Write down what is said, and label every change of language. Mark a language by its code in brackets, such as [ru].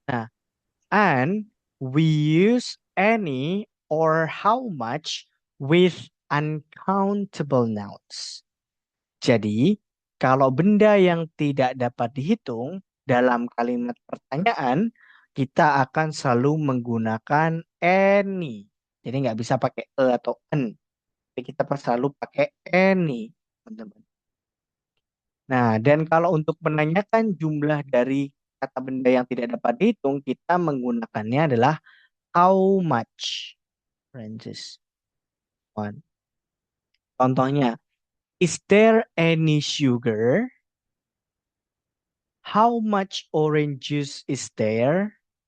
[en] Nah, and we use any or how much with uncountable nouns. [id] Jadi, kalau benda yang tidak dapat dihitung dalam kalimat pertanyaan, kita akan selalu menggunakan any. Jadi nggak bisa pakai atau an. Jadi kita selalu pakai any, teman-teman. Nah, dan kalau untuk menanyakan jumlah dari kata benda yang tidak dapat dihitung, kita menggunakannya adalah how much. [en] Francis. One. Contohnya, is there any sugar? How much orange juice is there?